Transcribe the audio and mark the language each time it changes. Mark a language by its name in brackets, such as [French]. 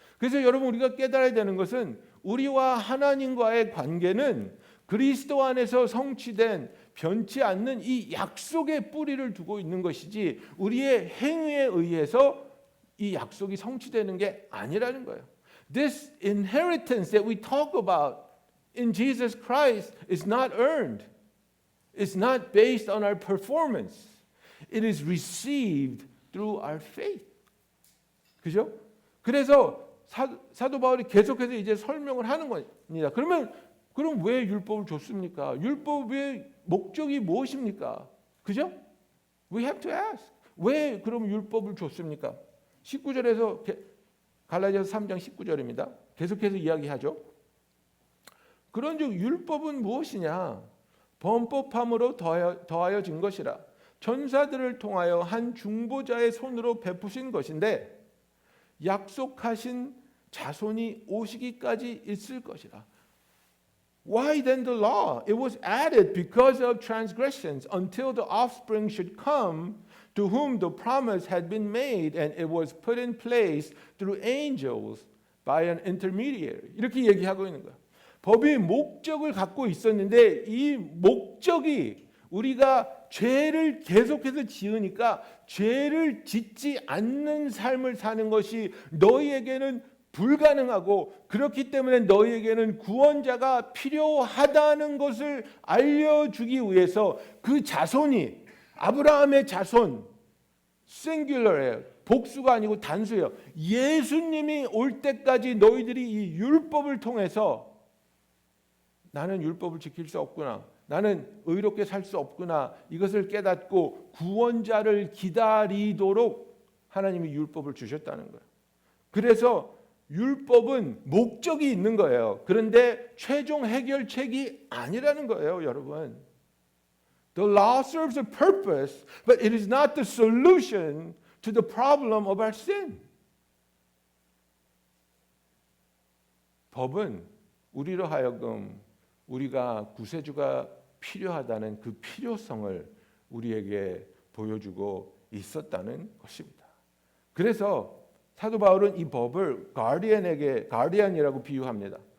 [Korean] 그래서 여러분 우리가 깨달아야 되는 것은 우리와 하나님과의 관계는 그리스도 안에서 성취된 변치 않는 이 약속의 뿌리를 두고 있는 것이지 우리의 행위에 의해서 이 약속이 성취되는 게 아니라는 거예요. [English] This inheritance that we talk about in Jesus Christ is not earned. It's not based on our performance. It is received through our faith. [Korean] 그죠? 그래서 사도 바울이 계속해서 이제 설명을 하는 겁니다. 그럼 왜 율법을 줬습니까? 율법의 목적이 무엇입니까? 그죠? [English] We have to ask. [Korean] 왜 그럼 율법을 줬습니까? 19절에서 갈라디아서 3장 19절입니다. 계속해서 이야기하죠. 그런즉 율법은 무엇이냐? 범법함으로 더하여진 것이라. 천사들을 통하여 한 중보자의 손으로 베푸신 것인데 약속하신 자손이 오시기까지 있을 것이라. [English] Why then the law? It was added because of transgressions until the offspring should come to whom the promise had been made, and it was put in place through angels by an intermediary. [Korean] 이렇게 얘기하고 있는 거야. 법이 목적을 갖고 있었는데 이 목적이 우리가 죄를 계속해서 지으니까 죄를 짓지 않는 삶을 사는 것이 너희에게는 불가능하고 그렇기 때문에 너희에게는 구원자가 필요하다는 것을 알려주기 위해서 그 자손이 아브라함의 자손 싱귤러예요. 복수가 아니고 단수예요. 예수님이 올 때까지 너희들이 이 율법을 통해서 나는 율법을 지킬 수 없구나. 나는 의롭게 살 수 없구나. 이것을 깨닫고 구원자를 기다리도록 하나님이 율법을 주셨다는 거예요. 그래서 율법은 목적이 있는 거예요. 그런데 최종 해결책이 아니라는 거예요, 여러분. [English] The law serves a purpose, but it is not the solution to the problem of our sin. [Korean] 법은 우리로 하여금 우리가 구세주가 필요하다는 그 필요성을 우리에게 보여주고 있었다는 것입니다. 그래서 사도 바울은 이 법을 가디언이라고 비유합니다.